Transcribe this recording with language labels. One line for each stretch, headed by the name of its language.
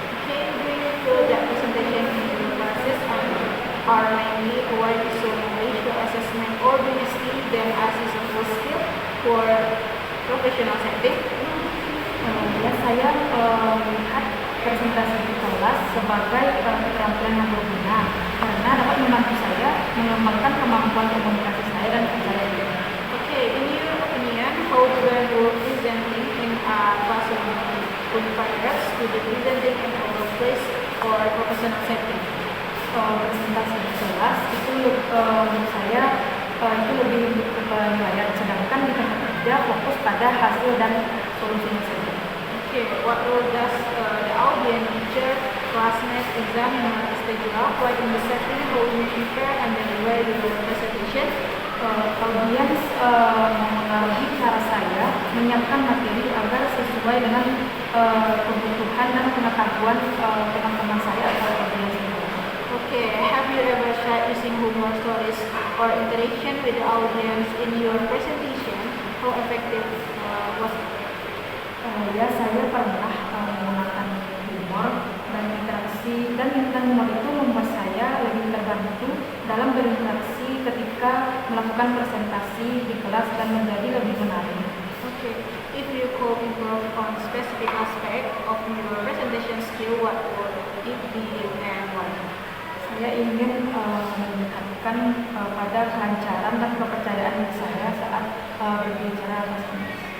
English: Okay, do you feel that presentation in your classes are mainly toward visual knowledge for assessment, or do you see them as useful skill for professional setting?
Indonesian: Ya, saya melihat presentasi di kelas sebagai keterampilan yang berguna karena dapat membantu saya mengembangkan kemampuan komunikasi saya dan percaya diri.
English: Okay, in your opinion, how do you presenting in a classroom compares to the presenting in a workplace or professional setting?
Indonesian: Presentasi di kelas itu menurut saya itu lebih penilaian, sedangkan di tempat kerja fokus pada hasil dan solusinya saja.
English: Okay, what role does the audience, teacher, classmates, examiner, etc. play in the setting? How you prepare and deliver your presentation?
Indonesian: Audiens mempengaruhi cara saya menyiapkan materi agar sesuai dengan kebutuhan dan pengetahuan teman-teman saya atau audiens.
English: Okay, have you ever tried using humor stories or interaction with the audience in your presentation? How effective was it?
Indonesian: Ya, saya pernah menggunakan humor dan interaksi, dan humor itu membuat saya lebih terbantu dalam berinteraksi ketika melakukan presentasi di kelas dan menjadi lebih menarik.
English: Okay, if you could improve on specific aspect of your presentation skill, what would it be and why?
Indonesian: Saya ingin meningkatkan pada kelancaran dan kepercayaan saya saat berbicara presentasi.